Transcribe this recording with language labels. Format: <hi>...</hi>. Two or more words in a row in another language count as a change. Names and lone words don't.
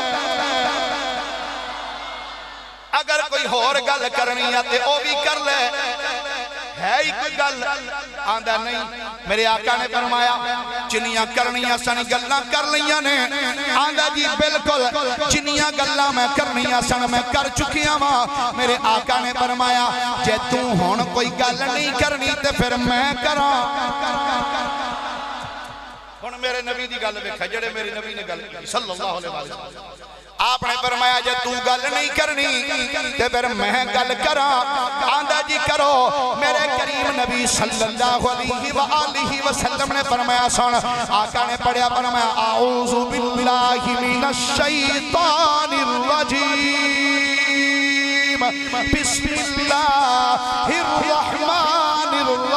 <pa>اگر کوئی ہور گل کرنی آتی او وی کر لے ہے ہی کوئی گل آندا نہیں میرے آقا نے فرمایا جنیاں کرنیاں سن گلاں کر لئیاں نے آندا جی بالکل جنیاں گلاں میں کرنیاں سن میں کر چکیا واں میرے آقا نے فرمایا جے تو ہن کوئی گل نہیں کرنی تے فیر میں کراں ہن میرے نبی دی گل ویکھ جیہڑے میرے نبی نے گل کی</pa> <ar>صلى الله عليه وسلم</ar> <pa>آپ نے فرمایا جے تو گل نہیں کرنی تے فیر میں گل کراں آندا جی کرو میرے کریم نبی</pa> <ar>صلى الله عليه وسلم</ar> <pa>نے فرمایا سن آقا نے پڑھیا فرمایا</pa> <ar>أعوذ بالله من الشيطان الرجيم بسم الله الرحمن</ar>